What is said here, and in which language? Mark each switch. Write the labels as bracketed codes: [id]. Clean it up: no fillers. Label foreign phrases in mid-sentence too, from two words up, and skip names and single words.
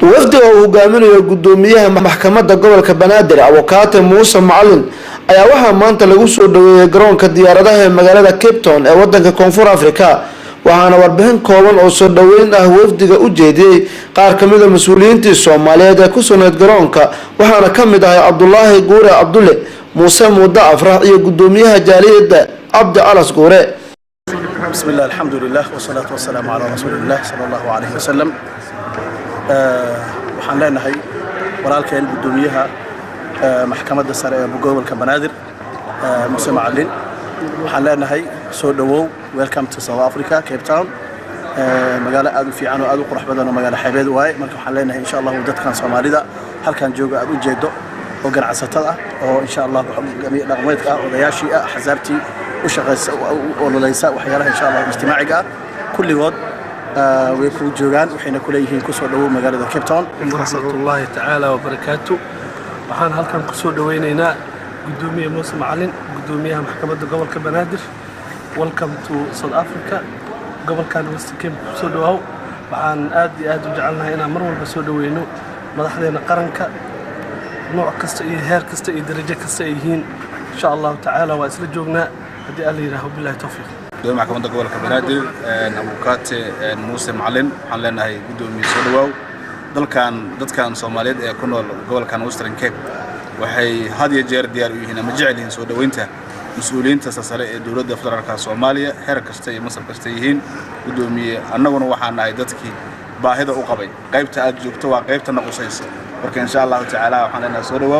[so] wafdi oo hogaaminayo Gudoomiyaha Maxkamadda Gobolka Banaadir Dr.Muuse Macalin ayaa waxaa maanta lagu soo dhaweeyay garoonka diyaaradaha ee magaalada Cape Town ee wadanka Koonfur Afrika waxaana warbixin kooban oo soo dhaweyn ah wafdiga u jeediyay qaar kamid ah mas'uuliyiinta Soomaaliyeed ee ku sugan garoonka waxaana kamid ah Abdullaahi Guure Abdulle Muuse Muda Afrax iyo Gudoomiyaha Jaaliyadda Abdi Alas Guure. [ar] بسم الله الحمد لله والصلاة والسلام على رسول الله صلى الله عليه وسلم. [so] waxaan leenahay walaalkeen Gudoomiyaha Maxkamadda sare ee Gobolka Banaadir Muuse Macalin waxaan leenahay soo dhawow [en] welcome to South Africa [so] Cape Town magaalo aad u fiican oo aad u qurux badan oo magaalo xeebeed waay marka waxaan leenahay [ar] إن شاء الله [so] dadkan Soomaalida halkan jooga aad u jeedo oo ganacsatada ah oo [ar] إن شاء الله [so] dhaqameedka ah odayaashii ah xasaabtii u shaqeysa oo loleysa waxyaalaha [ar] إن شاء الله [so] ijtimaaciga kulligood way ku joogan waxayna ku leeyihiin ku soo dhawow magaalada Cape Town. [ar] رحمة الله تعالى وبركاته. [so] waxaan halkan ku soo dhaweynaynaa Gudoomiyaha Muuse Macalin Gudoomiyaha Maxkamadda Gobolka Banaadir. [en] Welcome to South Africa. [so] Gobolkan West Cape soo dhawow. waxaan aad iyo aad u jecelnahay inaan mar walba soo dhaweyno madaxdeena qaranka nooc kasta iyo heer kasta iyo darajo kasta ay yihiin [ar] إن شاء الله تعالى [so] waa isla joognaa hadii alla yiraahdo [ar] بالله التوفيق. [so] Maxkamadda Gobolka Banaadir Dr.Muuse Macalin waxaan leenahay Gudoomiyaha soo dhawow dadkan Soomaaliyeed ee ku nool gobolkan Western Cape waxay had iyo jeer diyaar u yihiin ama jecel yihiin soo dhaweynta mas'uuliyiinta sare ee dawladda federaalka Soomaaliya heer kasta iyo mas'uul kasta yihiin Gudoomiye annaguna waxaan nahay dadkii baahida u qabay qaybta aad joogto waa qaybta naqusaysa marka [ar] إن شاء الله تعالى [so] waxaan leenahay soo dhawow.